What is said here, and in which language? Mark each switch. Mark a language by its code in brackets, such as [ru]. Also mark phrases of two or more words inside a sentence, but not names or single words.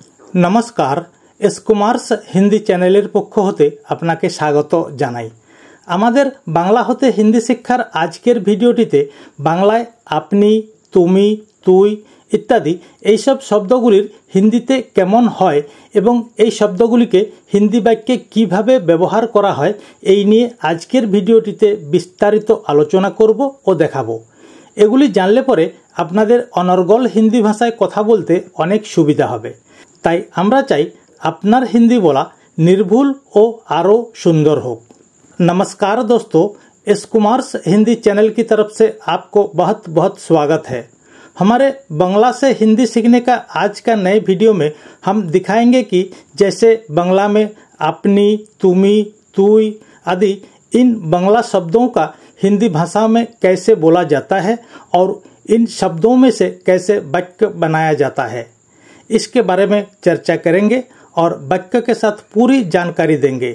[bn] নমস্কার এস কুমার্স হিন্দি চ্যানেলের পক্ষ হতে আপনাকে স্বাগত জানাই। আমাদের বাংলা হতে হিন্দি শিক্ষার আজকের ভিডিওটিতে বাংলায় আপনি তুমি তুই ইত্যাদি এই সব শব্দগুলির হিন্দিতে কেমন হয় এবং এই শব্দগুলিকে হিন্দি বাক্যে কিভাবে ব্যবহার করা হয় এই নিয়ে আজকের ভিডিওটিতে বিস্তারিত আলোচনা করব ও দেখাবো। এগুলি জানলে পরে আপনাদের অনর্গল হিন্দি ভাষায় কথা বলতে অনেক সুবিধা হবে। তাই আমরা চাই আপনার হিন্দি বলা নির্ভুল ও আরো সুন্দর হো। [hi] नमस्कार दोस्तों, एस कुमार्स हिंदी चैनल की तरफ से आपको बहुत बहुत स्वागत है। हमारे बांग्ला से हिंदी सीखने का आज का नए वीडियो में हम दिखाएंगे कि जैसे बांग्ला में [bn] আপনি তুমি তুই [hi] आदि इन बांग्ला शब्दों का हिंदी भाषा में कैसे बोला जाता है और इन शब्दों में से कैसे वाक्य बनाया जाता है, इसके बारे में चर्चा करेंगे और वाक्य के साथ पूरी जानकारी देंगे।